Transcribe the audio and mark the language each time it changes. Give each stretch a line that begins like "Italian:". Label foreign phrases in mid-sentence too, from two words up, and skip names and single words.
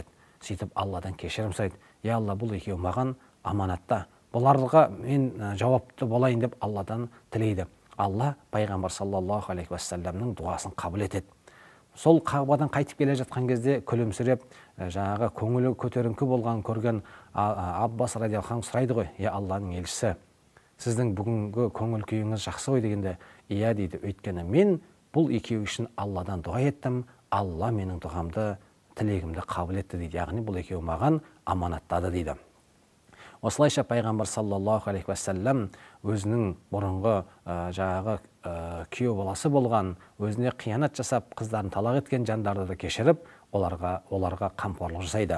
Kazakh: Сөйтіп Алладан кешірім сұрайды. Я Алла, бұл екеуі маған аманатта, бұларға мен жауапты болайын деп Алладан тілейді. Алла пайғамбар
Arabic: صلى الله عليه وسلم
Kazakh: дұғасын қабыл етеді. Сол Қағбадан қайтып келе жатқан кезде күлімсіреп, көңілі көтеріңкі болған көрген Аббас
Arabic: رضي الله عنه
Kazakh: сұрайды ғой, я Алланың елшісі, сіздің бүгінгі көңіл күйіңіз жақсы ғой дегенде, иә дейді, өйткені мен бұл екеуі үшін Алладан дұға еттім, Алла менің дұғамды, тілегімді қабыл етті дейді. Яғни бұл екеуі маған аманаттады дейді. Осылайша пайғамбар
Arabic: صلى الله عليه وسلم
Kazakh: өзінің бұрынғы күйеу баласы болған, өзіне қиянат жасап, қыздарын талақ еткен жандарды да кешіріп, оларға қамқорлық жасайды.